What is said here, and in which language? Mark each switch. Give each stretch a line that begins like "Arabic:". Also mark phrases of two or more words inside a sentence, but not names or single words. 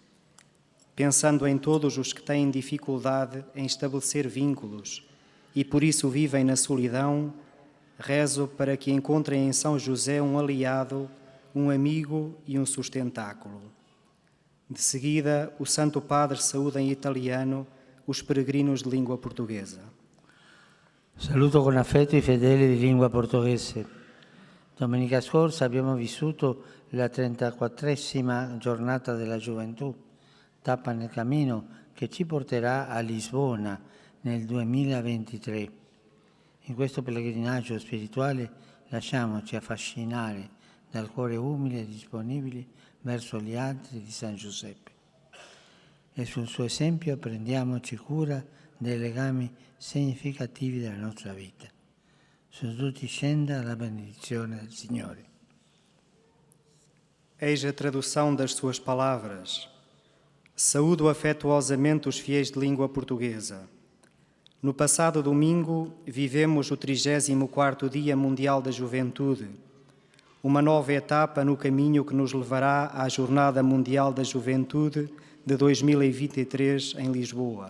Portuguese: Pensando em todos os que têm dificuldade em estabelecer vínculos e por isso vivem na solidão, rezo para que encontrem em São José um aliado, um amigo e um sustentáculo. De seguida, o Santo Padre saúda em italiano os peregrinos de língua portuguesa.
Italian: Saluto con affetto i fedeli di lingua portoghese. Domenica scorsa abbiamo vissuto la 34esima giornata della gioventù, tappa nel cammino che ci porterà a Lisbona nel 2023. In questo pellegrinaggio spirituale lasciamoci affascinare dal cuore umile e disponibile verso gli altri di San Giuseppe. E sul suo esempio prendiamoci cura dei legami significativi della nostra vita. Su tutti scenda la benedizione del Signore.
Portuguese: Eis a tradução das suas palavras. Saúdo afetuosamente os fiéis de língua portuguesa. No passado domingo, vivemos o 34º Dia Mundial da Juventude, uma nova etapa no caminho que nos levará à Jornada Mundial da Juventude de 2023 em Lisboa.